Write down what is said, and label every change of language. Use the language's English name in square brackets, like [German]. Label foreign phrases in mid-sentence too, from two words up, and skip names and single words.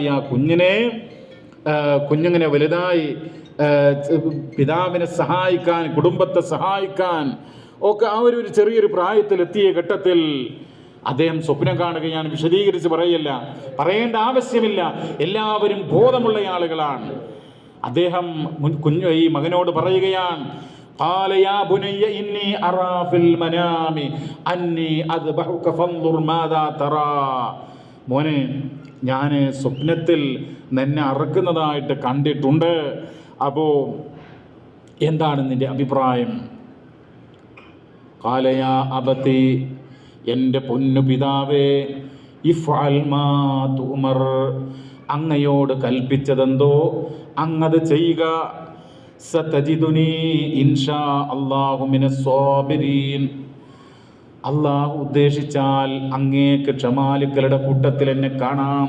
[Malayalam] ആ കുഞ്ഞിങ്ങനെ വലുതായി പിതാവിനെ സഹായിക്കാൻ, കുടുംബത്തെ സഹായിക്കാൻ ഒക്കെ ആ ഒരു ചെറിയൊരു പ്രായത്തിലെത്തിയ ഘട്ടത്തിൽ അദ്ദേഹം സ്വപ്നം കാണുകയാണ്. വിശദീകരിച്ച് പറയേണ്ട ആവശ്യമില്ല, എല്ലാവരും ബോധമുള്ള ആളുകളാണ്. അദ്ദേഹം ഈ മകനോട് പറയുകയാണ്, [Arabic] قال يا بني إني أرى في المنام أني أذبحك فانظر ماذا ترى. [Malayalam] മോനെ, ഞാൻ സ്വപ്നത്തിൽ നിന്നെ അറക്കുന്നതായിട്ട് കണ്ടിട്ടുണ്ട്, അപ്പോൾ എന്താണ് നിന്റെ അഭിപ്രായം? [Arabic] قال يا أبتي, [Malayalam] എൻ്റെ പൊന്നു പിതാവേ, [Arabic] افعل ما تؤمر, [Malayalam] അങ്ങയോട് കൽപ്പിച്ചതെന്തോ അങ്ങത് ചെയ്യുക. [Arabic] ستجدني إن شاء الله من الصابرين, [Malayalam] അള്ളാഹു ഉദ്ദേശിച്ചാൽ അങ്ങേക്ക് ക്ഷമാലുക്കളുടെ കൂട്ടത്തിൽ എന്നെ കാണാം.